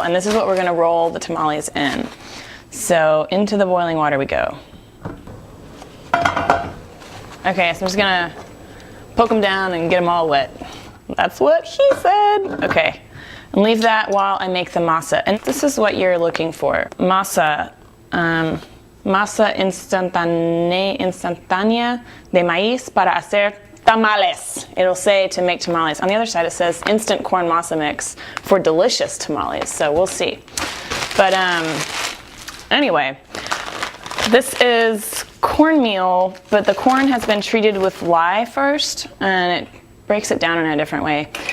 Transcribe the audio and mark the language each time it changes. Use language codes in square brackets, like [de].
[en] And this is what we're gonna roll the tamales in. So into the boiling water we go. Okay, so I'm just gonna poke them down and get them all wet. That's what he said. Okay, and leave that while I make the masa. And this is what you're looking for. [es] Masa, masa instantánea de maíz para hacer tamales. [en] It'll say to make tamales. On the other side it says instant corn masa mix for delicious tamales. So we'll see. But anyway, this is cornmeal, but the corn has been treated with lye first, and it breaks it down in a different way.